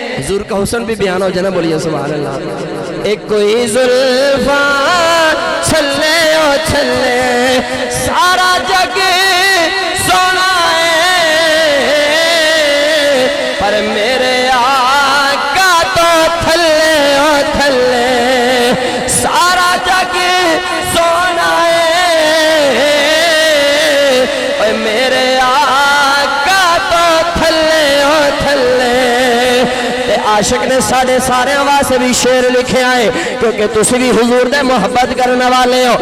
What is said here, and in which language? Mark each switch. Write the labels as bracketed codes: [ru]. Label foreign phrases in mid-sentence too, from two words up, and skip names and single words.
[ur] حضور کا حسن بھی بیان ہو جانا، بولیے سبحان اللہ۔ [pa] ایک کوئی زلفاں چھلے او چھلے سارا جگ سونا ہے، پر میرے آقا تو تھلے او تھلے سارا جگ سونا ہے، اور میرے آقا تو تھلے او تھلے۔ عاشق نے ساڑھے سارے واسطے بھی شعر لکھے آئے، کیونکہ تسی بھی حضور دے محبت کرنے والے ہو۔